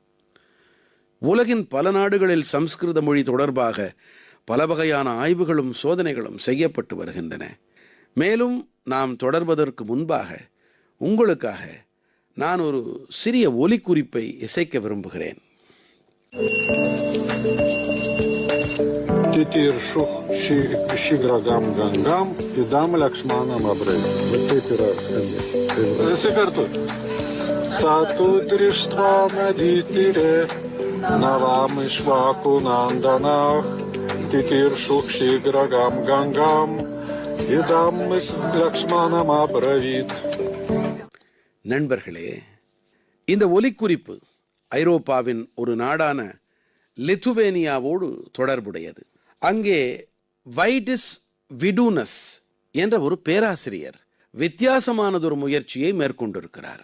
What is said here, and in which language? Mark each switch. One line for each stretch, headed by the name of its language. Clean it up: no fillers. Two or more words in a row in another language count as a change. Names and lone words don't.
Tamil: உலகின் பல நாடுகளில் சம்ஸ்கிருத மொழி தொடர்பாக பல வகையான ஆய்வுகளும் சோதனைகளும் செய்யப்பட்டு வருகின்றன. மேலும் நாம் தொடர்வதற்கு முன்பாக உங்களுக்காக நான் ஒரு சிறிய ஒலிக்குறிப்பை இசைக்க விரும்புகிறேன்.
Sanskrit: तितीर्षु शीघ्रकम् गङ्गाम् इदम् लक्ष्मणम् अब्रै.
Lithuanian: Va taip yra skambės. Visi kartu.
Sanskrit: सतु त्रिश्त्व नदीतीरे, नवम् इश्वाकु नन्दनच् तितीर्षु शीघ्रकम् गङ्गाम् इदम् लक्ष्मणम् अब्रवीत्.
Tamil: நண்பர்களே, இந்த ஒலிக்குறிப்பு ஐரோப்பாவின் ஒரு நாடான லித்துவேனியாவோடு தொடர்புடையது. அங்கே வைடிஸ் விடூனஸ் என்ற ஒரு பேராசிரியர் வித்தியாசமானதொரு முயற்சியை மேற்கொண்டிருக்கிறார்.